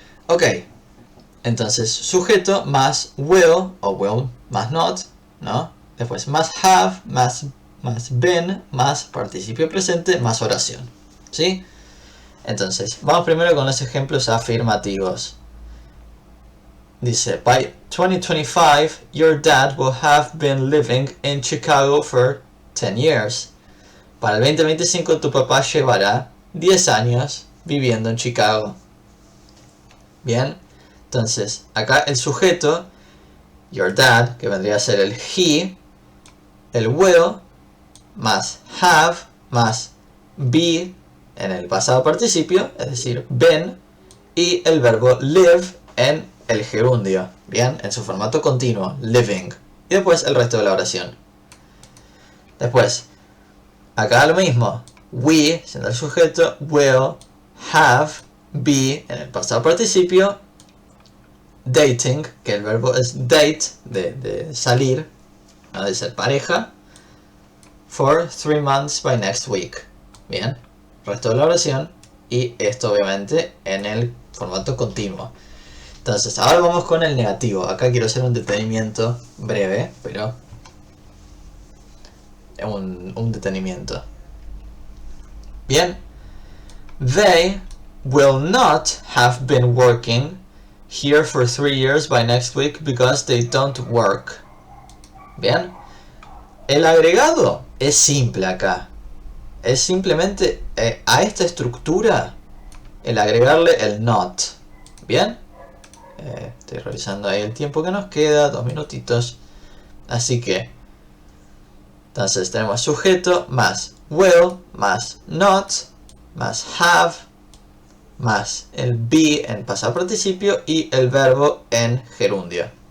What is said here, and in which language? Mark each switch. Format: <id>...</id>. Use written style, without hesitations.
<es>Ok, entonces sujeto más will o will más not, ¿no? Después más have más been más participio presente más oración, ¿sí? Entonces, vamos primero con los ejemplos afirmativos. Dice,</es> <en>by 2025, your dad will have been living in Chicago for 10 years.</en> <es>Para el 2025, tu papá llevará 10 años viviendo en Chicago. Bien, entonces, acá el sujeto, your dad, que vendría a ser el he, el will, más have, más be, en el pasado participio, es decir, been, y el verbo live en el gerundio, bien, en su formato continuo, living. Y después el resto de la oración. Después, acá lo mismo, we, siendo el sujeto, will, have, be, en el pasado participio, dating, que el verbo es date, de salir, ¿no? De ser pareja,</es> <en>for 3 months by next week.</en> <es>Bien, resto de la oración, y esto obviamente en el formato continuo. Entonces, ahora vamos con el negativo. Acá quiero hacer un detenimiento breve, pero un detenimiento. Bien.</es> <en>They will not have been working here for 3 years by next week because they don't work.</en> <es>Bien. El agregado es simple acá. Es simplemente a esta estructura el agregarle el not. Bien. Estoy revisando ahí el tiempo que nos queda, 2 minutitos. Así que, entonces tenemos sujeto más will, más not, más have, más el be en pasado participio y el verbo en gerundio.</es>